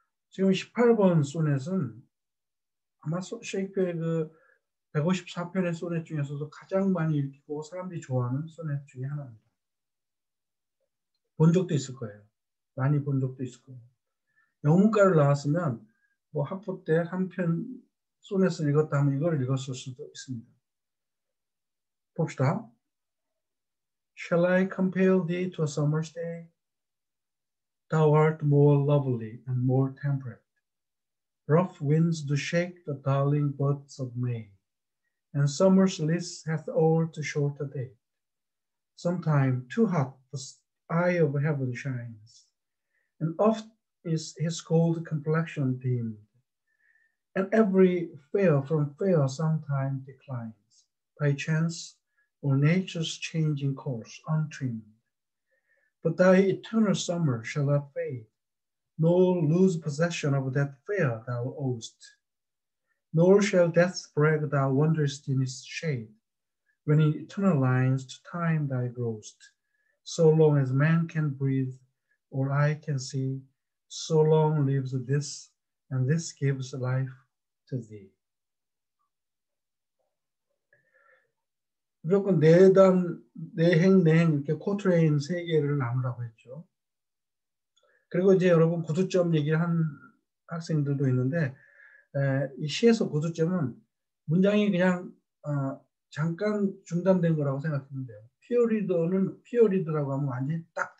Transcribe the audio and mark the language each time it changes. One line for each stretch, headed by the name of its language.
Korean: 지금 18번 소넷은 아마 셰익스피어의 그 154편의 소넷 중에서도 가장 많이 읽히고 사람들이 좋아하는 소넷 중에 하나입니다. 본 적도 있을 거예요. 많이 본 적도 있을 거예요. 영문과를 나왔으면 뭐 학부 때 한 편 소넷을 읽었다 하면 이걸 읽었을 수도 있습니다. 봅시다.
English: Shall I compel thee to a summer's day? Thou art more lovely and more temperate. Rough winds do shake the darling buds of May, and summer's bliss hath all too short a day. Sometime too hot the eye of heaven shines, and oft is his cold complexion dimmed, and every fair from fair sometime declines, by chance or nature's changing course untrimmed. But thy eternal summer shall not fade, nor lose possession of that fair thou owest, nor shall death's brag thou wanderest in his shade, when in eternal lines to time thy growest. So long as man can breathe or eye can see, so long lives this, and this gives life to thee.
Korean: 무조건 내단, 내행, 내행 이렇게 코트레인 세 개를 나누라고 했죠. 그리고 이제 여러분 구두점 얘기한 학생들도 있는데 이 시에서 구두점은 문장이 그냥 잠깐 중단된 거라고 생각하면 돼요. 피어리더는 피어리드라고 하면 완전히 딱